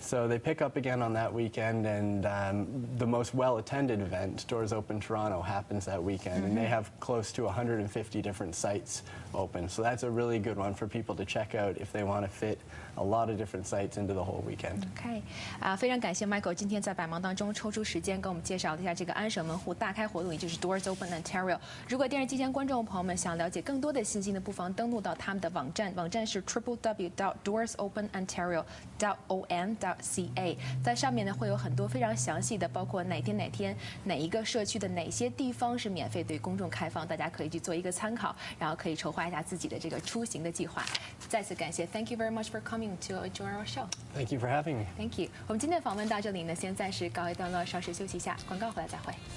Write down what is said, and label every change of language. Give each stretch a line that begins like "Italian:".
English: So they pick up again on that weekend, and the most well-attended event, Doors Open Toronto, happens that weekend, and they have close to 150 different sites open. So that's a really good one for people to check out if they want to fit a lot of different sites into the whole weekend. Okay.
Chinese: 非常感谢 Michael 今天在百忙当中抽出时间跟我们介绍了一下这个安省门户大开活动，也就是 Doors Open Ontario。如果电视机前观众朋友们想了解更多的信息呢，不妨登录到他们的网站，网站是 www.doorsopenontario.on.ca。在上面呢会有很多非常详细的，包括哪天哪一个社区的哪些地方是免费对公众开放，大家可以去做一个参考，然后可以筹划一下自己的这个出行的计划。再次感谢
English: ，Thank you very much for coming to join our show. Thank you for having me. Thank you.
Chinese: 我们今天的访问到这里呢，先暂时告一段落，稍事休息一下，广告回来再会。